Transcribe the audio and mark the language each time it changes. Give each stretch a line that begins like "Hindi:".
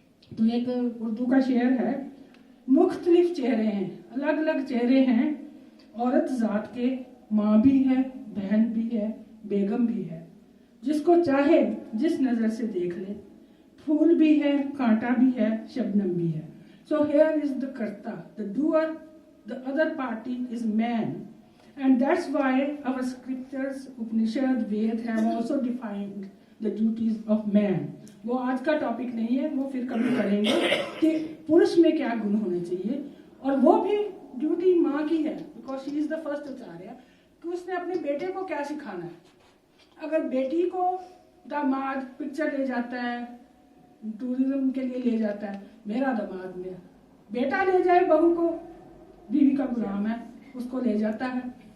Hindi: तो एक उर्दू का शेर है, मुख्तलिफ चेहरे हैं, अलग अलग चेहरे हैं, औरत जात के, माँ भी है, बहन भी है, बेगम भी है. जिसको चाहे जिस नजर से देख ले, फूल भी है, कांटा भी है, शबनम भी है.
English: So here is the कर्ता, the doer, the other party is man. And that's why our scriptures, Upanishad, Ved have also defined the duties of man.
Hindi: वो आज का टॉपिक नहीं है, वो फिर कभी करेंगे कि पुरुष में क्या गुण होने चाहिए. और वो भी ड्यूटी माँ की है,
English: because she is the first
Hindi: आचार्य, कि उसने अपने बेटे को क्या सिखाना है. अगर बेटी को दामाद पिक्चर ले जाता है, टूरिज्म के लिए ले जाता है, मेरा दामाद, मेरा बेटा ले जाए बहू को, बीवी का गुलाम है, उसको ले जाता है.